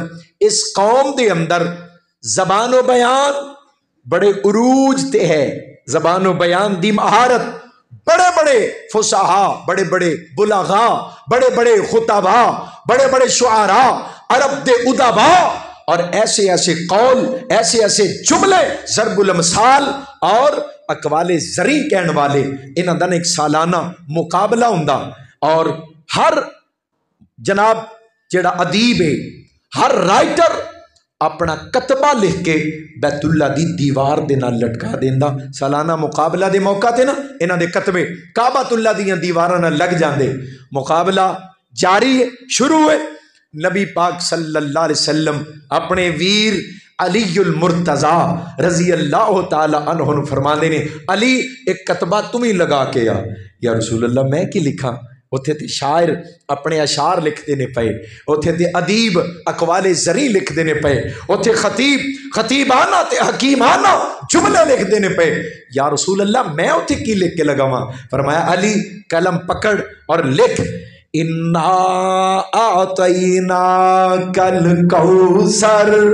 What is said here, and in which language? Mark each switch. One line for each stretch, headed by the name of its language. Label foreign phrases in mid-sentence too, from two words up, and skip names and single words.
Punjabi: اس قوم دے اندر زبان و بیان بڑے عروج تے ہے, زبان و بیان دی مہارت, بڑے بڑے فصحا, بڑے بڑے بلغاء, بڑے بڑے خطباء, بڑے بڑے شعراء, عرب دے ادبا, اور ایسے ایسے قول, ایسے ایسے جملے, ضرب الامثال اور اقوال زرعی کہنے والے, انہاں دا ایک سالانہ مقابلہ ہوندا. اور ہر جناب جڑا ادیب ہے, ہر رائٹر اپنا کتبہ لکھ کے بیت اللہ دی دیوار دے نال لٹکا دیندا. سالانہ مقابلہ دے موقع تے نا انہاں دے کتبے کعبۃ اللہ دیاں دیواراں نال لگ جاندے. مقابلہ جاری ہے, شروع ہے. نبی پاک صلی اللہ علیہ وسلم اپنے ویر علی المرتضی رضی اللہ تعالی عنہ فرماندے نے, علی ایک کتبہ تم ہی لگا کے آ. یا رسول اللہ میں کی لکھاں؟ اتھے تے شاعر اپنے اشعار لکھتے نے پے, اتھے تے ادیب اقوال زرعی لکھتے نے پے, اتھے خطیب خطیبانہ تے حکیمانہ جملے لکھتے نے پے. یا رسول اللہ میں اتھے کی لکھ کے لگاواں؟ فرمایا علی قلم پکڑ اور لکھ,
Arabic: انا اعطیناک الکوثر.